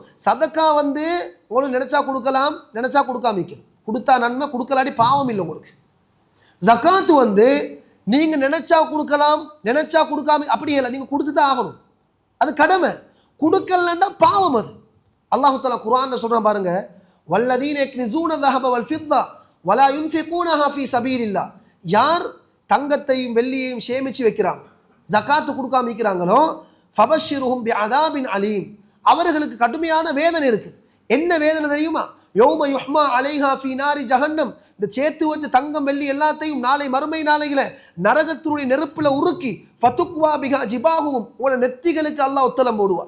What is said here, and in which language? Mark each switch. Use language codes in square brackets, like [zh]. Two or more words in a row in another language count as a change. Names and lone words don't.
[ta] சதக்கா உங்களுக்கு நினைச்சா கொடுக்கலாம், நினைச்சா கொடுக்காம வைக்கணும். கொடுத்தா நன்மை, கொடுக்கலாடி பாவம் இல்லை உங்களுக்கு. ஜக்காத்து நீங்க நினைச்சா கொடுக்கலாம், நினைச்சா கொடுக்காம அப்படி இல்லை, நீங்க கொடுத்து தான் ஆகணும். அது கடமை. கொடுக்கலன்னா பாவம். அது அல்லாஹ் தஆலா குர்ஆன்ல சொல்றான் பாருங்க, [ar] والذين يكنزون ذهب والفضة ولا ينفقونها في سبيل الله. [ta] யார் தங்கத்தையும் வெள்ளியையும் சேமிச்சு வைக்கிறாங்க, ஜக்காத்து கொடுக்காம இருக்கிறாங்களோ, [ar] فبشرهم بعذاب أليم, [ta] அவர்களுக்கு கடுமையான வேதனை இருக்கு. என்ன வேதனை தெரியுமா? [ar] يوم يحمى عليها في نار جهنم, [ta] இந்த சேர்த்து வச்ச தங்கம் வெள்ளி எல்லாத்தையும் நாளை மறுமை நாளையில நரகத்தினுடைய நெருப்பில் உருக்கி, [ar] فتكوى بها جباههم, [ta] உங்களோட நெத்திகளுக்கு அல்லாஹ் ஒத்தலம் போடுவான்.